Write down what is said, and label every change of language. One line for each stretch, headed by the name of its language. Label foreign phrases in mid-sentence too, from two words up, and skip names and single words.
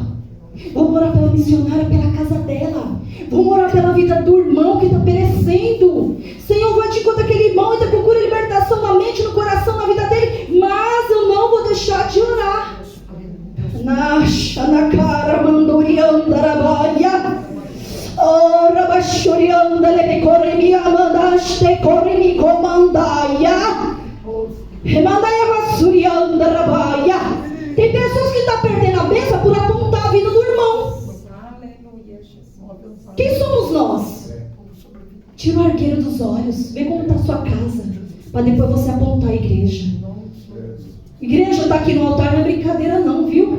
Portuguese: Vamos orar pela missionária, pela casa dela. Vamos orar pela vida do irmão que está perecendo. Senhor, vai te encontrar aquele irmão e procura libertação na mente, no coração, na vida dele. Mas eu não vou deixar de orar. Na cara mandorianda rabaia. Oh, rabachorianda lebe corremi amandaste corremi comandaia. Remandaia vasurianda rabaia. Tem pessoas que estão perdendo a bênção por apontar a vida do irmão. Quem somos nós? Tira o argueiro dos olhos. Vê como está a sua casa, para depois você apontar a igreja. Igreja está aqui no altar, não é brincadeira não, viu?